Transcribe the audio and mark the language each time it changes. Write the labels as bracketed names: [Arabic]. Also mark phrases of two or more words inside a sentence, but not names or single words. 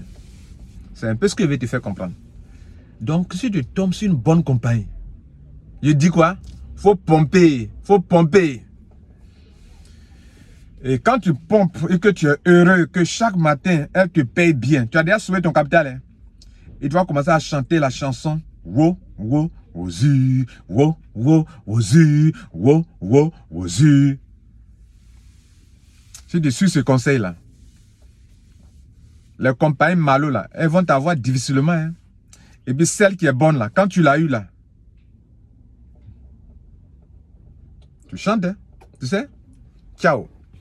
[French] C'est un peu ce que je vais te faire comprendre. Donc si tu tombes sur une bonne compagnie, je dis quoi? Faut pomper, faut pomper. Et quand tu pompes et que tu es heureux, que chaque matin, elle te paye bien, tu as déjà sauvé ton capital, hein? Et tu vas commencer à chanter la chanson wo, wo, wozi, wo, wo, wozi, wo, wo, wozi. Si tu suis ce conseil-là, les compagnies malo là, elles vont t'avoir difficilement, hein? Et puis celle qui est bonne là, quand tu l'as eu là, tu chantes, hein? Tu sais? Ciao.